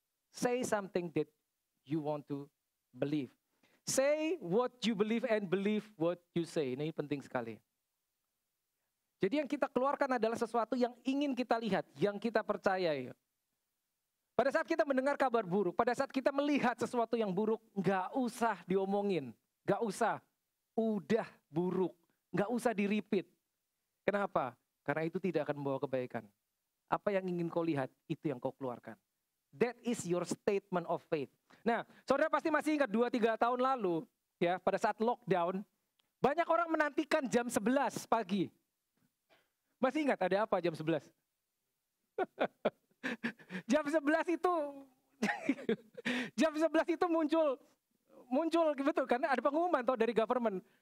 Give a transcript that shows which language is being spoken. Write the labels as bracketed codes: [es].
[en] Say something that you want to believe. Say what you believe and believe what you say. [id] Ini penting sekali. Jadi yang kita keluarkan adalah sesuatu yang ingin kita lihat, yang kita percayai. Pada saat kita mendengar kabar buruk, pada saat kita melihat sesuatu yang buruk, nggak usah diomongin, nggak usah, udah buruk, nggak usah di-repeat. Kenapa? Karena itu tidak akan membawa kebaikan. Apa yang ingin kau lihat, itu yang kau keluarkan. [en] That is your statement of faith. [id] Nah, saudara pasti masih ingat 2-3 tahun lalu, ya, pada saat lockdown, banyak orang menantikan jam 11 pagi. Masih ingat ada apa jam 11? Jam 11 itu jam 11 itu muncul betul karena ada pengumuman toh dari government.